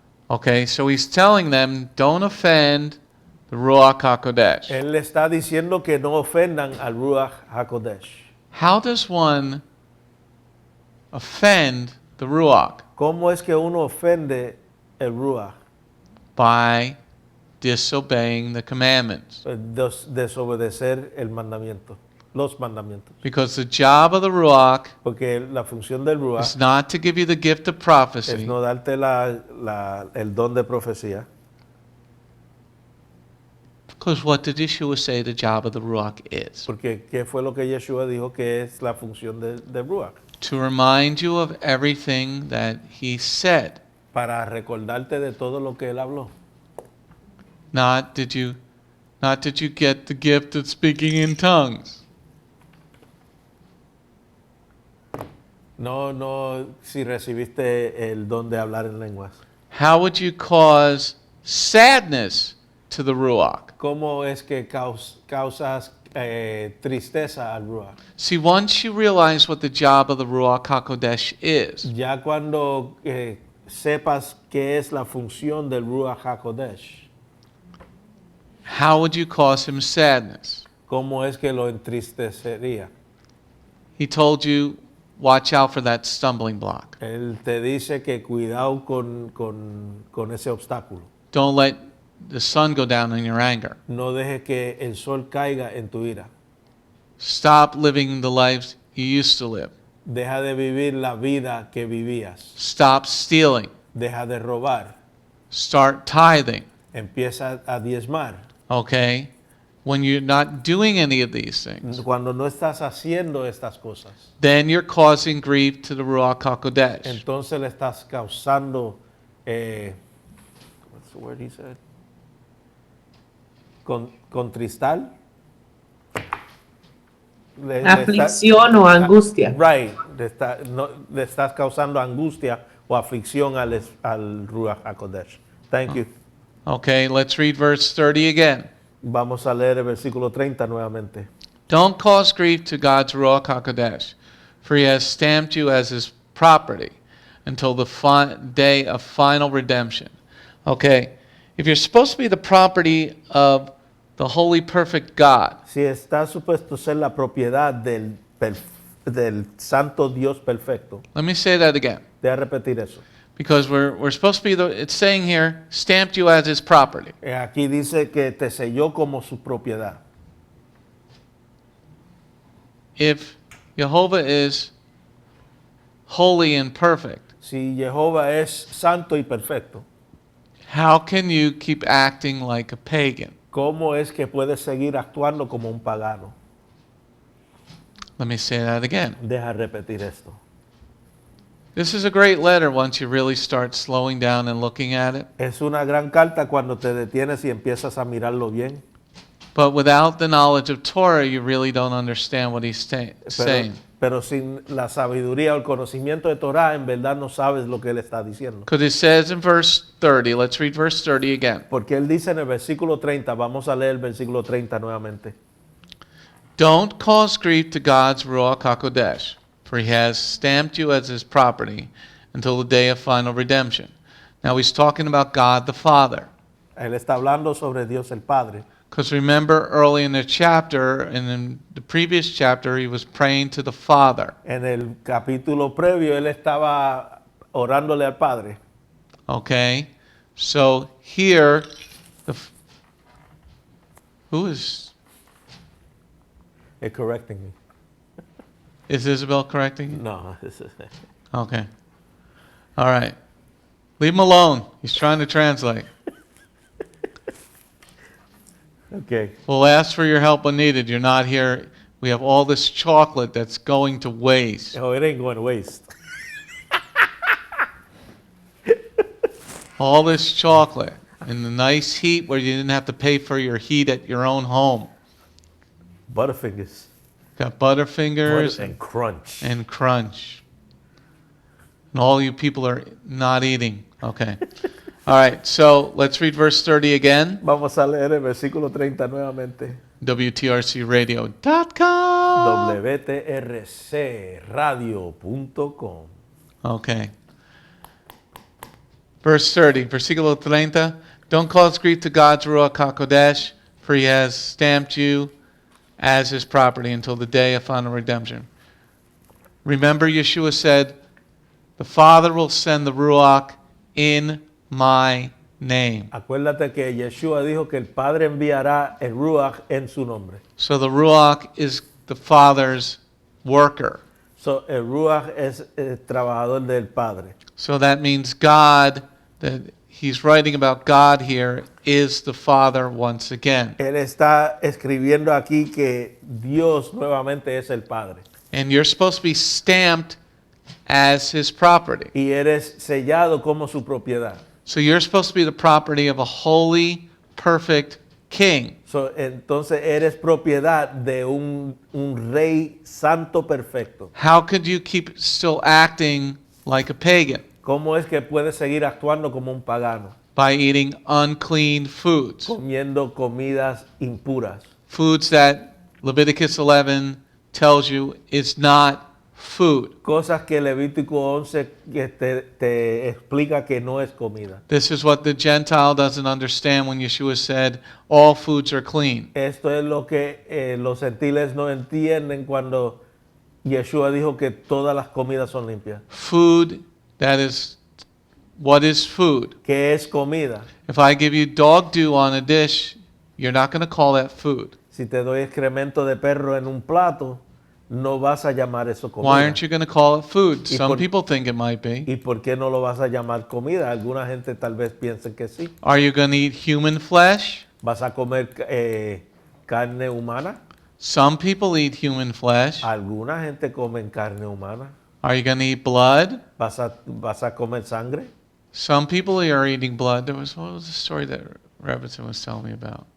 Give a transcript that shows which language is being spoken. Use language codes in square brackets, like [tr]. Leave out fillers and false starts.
[en] Okay, so he's telling them, don't offend the Ruach HaKodesh. [es] Él le está diciendo que no ofendan al Ruach HaKodesh. [en] How does one offend the Ruach? [es] ¿Cómo es que uno ofende el Ruach? [en] By disobeying the commandments. [es] Desobedecer el mandamiento, los mandamientos. [en] Because the job of the Ruach [es] Porque la función del [en] is Ruach not to give you the gift of [es] es [en] prophecy, [es] no darte el don de profecía. [en] because what did Yeshua say the job of the Ruach is? [es] Porque ¿qué fue lo que Yeshua dijo que es la función del Ruach? [en] To remind you of everything that he said. [es] Para recordarte de todo lo que él habló. [en] Not did you get the gift of speaking in tongues. [es] No, si recibiste el don de hablar en lenguas. [en] How would you cause sadness to the Ruach? [es] ¿Cómo es que causas tristeza al Ruach? [en] See, once you realize what the job of the Ruach HaKodesh is, [es] Ya cuando sepas qué es la función del Ruach HaKodesh, [en] how would you cause him sadness? [es] ¿cómo es que lo entristecería? [en] He told you, watch out for that stumbling block. [es] Él te dice que cuidado con ese obstáculo. [en] Don't let the sun go down in your anger. [es] No dejes que el sol caiga en tu ira. [en] Stop living the lives you used to live. [es] Deja de vivir la vida que vivías. [en] Stop stealing. [es] Deja de robar. [en] Start tithing. [es] Empieza a diezmar. [en] Okay? When you're not doing any of these things, [es] Cuando no estás haciendo estas cosas, [en] then you're causing grief to the Ruach HaKodesh. [es] entonces le estás causando, [en] what's the word he said? [es] Contristar. Aflicción o angustia. [en] Right. [es] Le estás causando angustia o aflicción al Ruach HaKodesh. [en] Thank you. Okay, let's read verse 30 again. [es] Vamos a leer el versículo 30 nuevamente. [en] Don't cause grief to God's Ruach HaKodesh, for he has stamped you as his property until the day of final redemption. Okay, if you're supposed to be the property of the holy, perfect God, [es] Si está supuesto ser la propiedad del santo Dios perfecto, [en] let me say that again, [es] deja repetir eso. [en] because we're supposed to be it's saying here, stamped you as his property. [es] Aquí dice que te selló como su propiedad. [en] If Jehovah is holy and perfect, [es] Si Jehová es santo y perfecto, [en] how can you keep acting like a pagan? [es] ¿cómo es que puedes seguir actuando como un pagano? [en] Let me say that again. [es] Deja repetir esto. [en] This is a great letter once you really start slowing down and looking at it. [es] Es una gran carta cuando te detienes y empiezas a mirarlo bien. [en] But without the knowledge of Torah, you really don't understand what he's saying. [es] Pero sin la sabiduría o el conocimiento de Torah, en verdad no sabes lo que él está diciendo. [en] Because it says in verse 30, let's read verse 30 again. [es] Porque él dice en el versículo 30, vamos a leer el versículo 30 nuevamente. [en] Don't cause grief to God's Ruach HaKodesh, for he has stamped you as his property until the day of final redemption. Now he's talking about God the Father. [es] Él está hablando sobre Dios el Padre. [en] Because remember early in the chapter, and in the previous chapter, he was praying to the Father. [es] En el capítulo previo, él estaba orándole al Padre. [en] Okay? So here, who is Correcting me. Is Isabel correcting you? No. Okay. All right. Leave him alone. He's trying to translate. Okay. We'll ask for your help when needed. You're not here. We have all this chocolate that's going to waste. Oh, it ain't going to waste. All this chocolate in the nice heat where you didn't have to pay for your heat at your own home. Butterfingers. Got Butterfingers And crunch. and Crunch. And all you people are not eating. Okay. All right, so let's read verse 30 again. [es] Vamos a leer el versículo 30 nuevamente. [en] WTRCradio.com. WTRCradio.com. Okay. Verse 30, [es] versículo 30. [en] Don't cause grief to God's Ruach HaKodesh, for he has stamped you as his property until the day of final redemption. Remember, Yeshua said, the Father will send the Ruach in my name. [es] Acuérdate que Yeshua dijo que el Padre enviará el Ruach en su nombre. [en] So the Ruach is the Father's worker. [es] So, el Ruach es el trabajador del Padre. [en] So that means God, that he's writing about God here, is the Father once again. [es] Él está escribiendo aquí que Dios nuevamente es el Padre. [en] And you're supposed to be stamped as his property. [es] Y eres sellado como su propiedad. [en] So you're supposed to be the property of a holy, perfect king. [es] So, entonces eres propiedad de un rey santo perfecto. [en] How could you keep still acting like a pagan? [es] ¿Cómo es que puedes seguir actuando como un pagano? [en] By eating unclean foods. [es] Comiendo comidas impuras. [en] Foods that Leviticus 11 tells you is not food. [es] Cosas que Levítico 11 que te explica que no es comida. [en] This is what the Gentile doesn't understand when Yeshua said, all foods are clean. [es] Esto es lo que los gentiles no entienden cuando Yeshua dijo que todas las comidas son limpias. [en] Food, that is, what is food? [es] ¿Qué es comida? [en] If I give you dog dew on a dish, you're not going to call that food. [es] Si te doy excremento de perro en un plato, no vas a llamar eso comida. [en] Why aren't you going to call it food? [es] Y [en] Some [es] por- [en] people think it might be. [es] ¿Y por qué no lo vas a llamar comida? Alguna gente tal vez piense que sí. [en] Are you going to eat human flesh? [es] ¿Vas a comer carne humana? [en] Some people eat human flesh. [es] Alguna gente come carne humana. [en] Are you going to eat blood? [es] ¿Vas a comer sangre? [en] Some people are eating blood. What was the story that Rebbetzin was telling me about?